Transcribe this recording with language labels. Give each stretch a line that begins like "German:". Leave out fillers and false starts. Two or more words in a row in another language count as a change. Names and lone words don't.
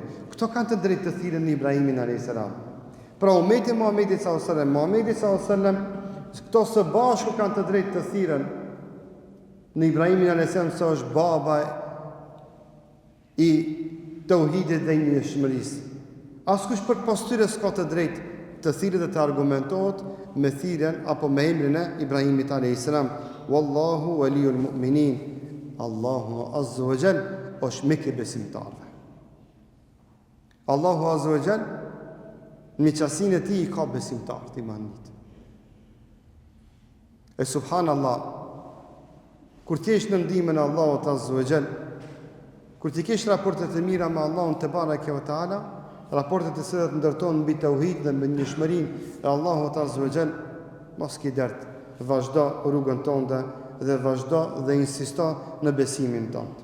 Albanian: Këto kanë të drejtë të thirrën në Ibrahimin
Arabic: عليه السلام.
Albanian: Pra ummeti Muhamedi
Arabic: صلى الله عليه وسلم,
Albanian: Muhamedi
Arabic: صلى الله عليه وسلم,
Albanian: këto së bashku kanë të drejtë të thirrën në Ibrahimin
Arabic: عليه السلام,
Albanian: se është baba i tauhidit dhe njëshmërisë. Askush për pas tyre s'ka të drejtë të thirrë dhe të argumentohet me thirrjen apo me emrin e Ibrahimit
Arabic: عليه السلام. والله ولي المؤمنين.
Albanian: Allahu
Arabic: عز وجل
Albanian: është mik i besimtarëve. Allahu
Arabic: عز وجل
Albanian: në qasinë e tij ka besimtarë të imanit. E subhanallah, kur ti jesh në ndihmën e Allahut
Arabic: عز وجل,
Albanian: kur ti kesh raportet e mira me Allahun
Arabic: تبارك وتعالى,
Albanian: raportet e cilat ndërtojnë mbi tauhid dhe mbi njëshmërinë e Allahut
Arabic: عز وجل,
Albanian: mos ki dert, vazhdo rrugën tënde dhe vazhdo dhe insisto në besimin tënd.